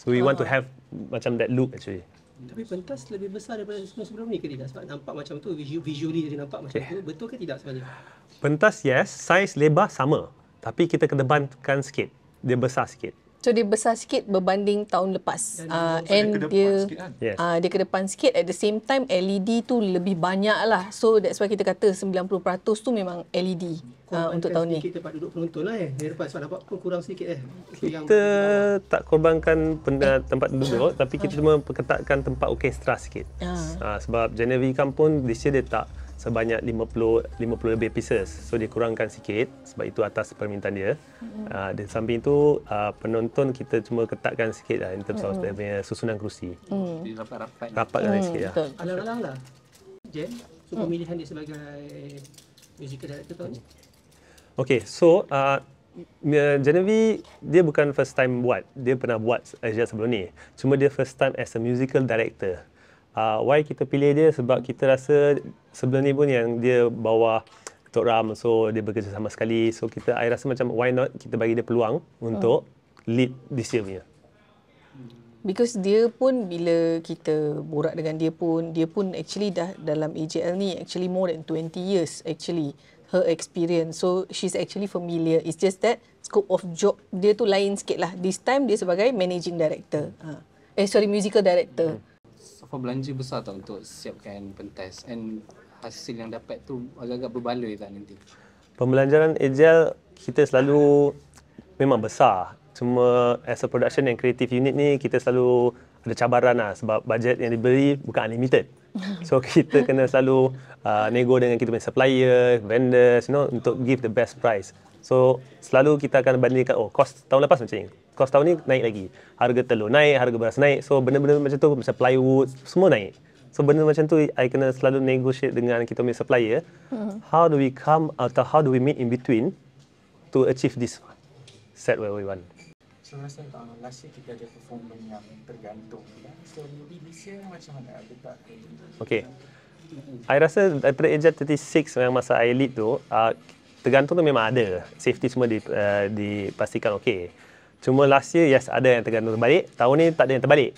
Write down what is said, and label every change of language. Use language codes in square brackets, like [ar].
[en] So we want to have [ms] macam [en] that look actually. [ms] Tapi pentas lebih besar daripada sebelum ni ke tidak? Sebab nampak macam tu, visually dia nampak macam tu. Betul ke tidak sebenarnya? Pentas, yes, saiz lebar sama. Tapi kita kedepankan sikit. Dia besar sikit. So dia besar sikit berbanding tahun lepas. [en] And [ms] dia dia ke depan sikit. [en] At the same time [ms] LED tu lebih banyak lah. [en] So that's why [ms] kita kata 90% tu memang LED untuk tahun ni. Kita tempat duduk penonton lah dari depan. Sebab nampak pun kurang sikit Kita tak korbankan tempat duduk, tapi kita cuma perketatkan tempat orkestra sikit. Sebab Genevieve pun this year dia tak sebanyak 50 lebih pieces. So dia kurangkan sikit sebab itu atas permintaan dia. Di samping itu penonton kita cuma ketatkan sikit lah [en] in terms of [ms] dia punya susunan kerusi. Rapatkan sikit lah. Alang-alang lah Jen, so pemilihan dia sebagai musical director tahun ni. Okay, so Genevieve dia bukan [en] first time [ms] buat. Dia pernah buat Asia sebelum ni. Cuma dia [en] first time as a musical director. Why [ms] kita pilih dia? Sebab kita rasa sebelum ni pun yang dia bawa Tok Ram, so dia bekerja sama sekali. So I rasa macam [en] why not [ms] kita bagi dia peluang untuk [en] lead this year [ms] punya. [en] Because [ms] dia pun bila kita borak dengan dia pun actually dah dalam AJL ni actually [en] more than 20 years actually her experience. So she's actually familiar. It's just that scope of job [ms] dia tu lain sikit lah. [en] This time [ms] dia sebagai [en] managing director. Musical director. [ms] Belanja besar tak untuk siapkan pentas, and hasil yang dapat tu agak-agak berbaloi tak nanti? Pembelajaran agile kita selalu memang besar. Cuma [en] as a production and creative unit [ms] ni kita selalu ada cabaran lah sebab bajet yang diberi bukan unlimited. So kita kena selalu nego dengan kita punya supplier, vendors, untuk [en] give the best price. [ms] So selalu kita akan bandingkan, kos tahun lepas macam ni. Kos tahun ni naik lagi. Harga telur naik, harga beras naik. So benda-benda macam tu, macam plywood, semua naik. So benda macam tu, I kena selalu [en] negotiate [ms] dengan kita punya supplier. [en] How do we come [ms] atau [en] how do we meet in between to achieve this set where we want. [ms] So rasa last year kita ada performance yang tergantung. [en] So maybe this year [ms] macam mana? Ada tak? [en] Okay. [ms] I rasa daripada Agile 36 yang masa I lead tu, tergantung tu memang ada. Safety semua dipastikan okey. Cuma [en] last year, [ms] yes, ada yang tergantung terbalik. Tahun ni tak ada yang terbalik.